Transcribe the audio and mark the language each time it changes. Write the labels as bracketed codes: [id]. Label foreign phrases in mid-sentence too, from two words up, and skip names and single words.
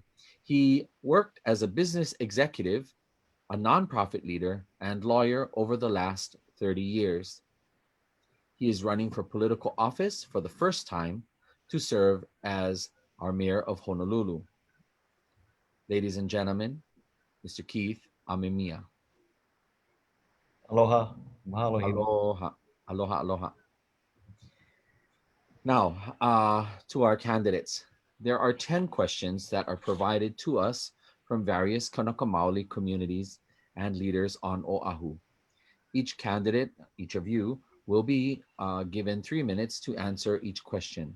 [en] He worked as a business executive, a nonprofit leader, and lawyer over the last 30 years. He is running for political office for the first time to serve as our mayor of Honolulu. Ladies and gentlemen, Mr. Keith Amemiya. [haw] Aloha. Mahalo. Aloha. Aloha, aloha. [en] Now, to our candidates. There are 10 questions that are provided to us from various [haw] Kanaka Maoli [en] communities and leaders on Oahu. Each candidate, each of you, will be given 3 minutes to answer each question.